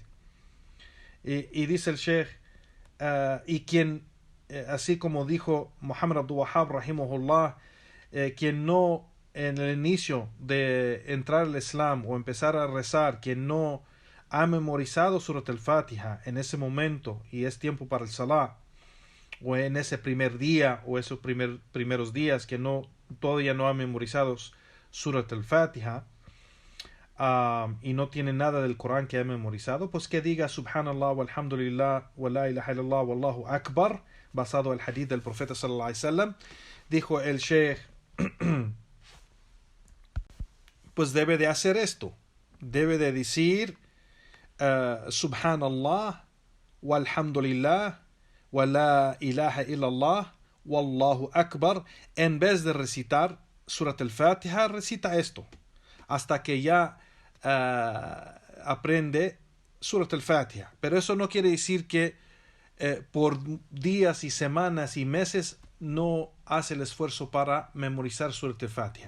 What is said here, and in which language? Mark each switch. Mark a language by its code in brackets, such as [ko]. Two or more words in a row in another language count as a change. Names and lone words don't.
[es] Y dice el Sheikh, y quien, así como dijo Muhammad Abdul Wahhab rahimahullah, quien no en el inicio de entrar al Islam o empezar a rezar, quien no ha memorizado Surat al-Fatiha en ese momento y es tiempo para el Salah, o en ese primer día o esos primeros días que todavía no ha memorizado Surat al-Fatiha, y no tiene nada del Corán que ha memorizado, pues que diga [ar] سبحان الله والحمد لله ولا إله إلا الله والله أكبر, [es] basado en el hadith del profeta [ar] صلى الله عليه وسلم. [es] Dijo el Sheikh, pues debe de hacer esto, debe de decir [ar] سبحان الله والحمد لله ولا إله إلا الله والله أكبر. [es] En vez de recitar Surat al-Fatiha, recita esto hasta que ya aprende Surat al-Fatiha. Pero eso no quiere decir que por días y semanas y meses no hace el esfuerzo para memorizar Surat al-Fatiha.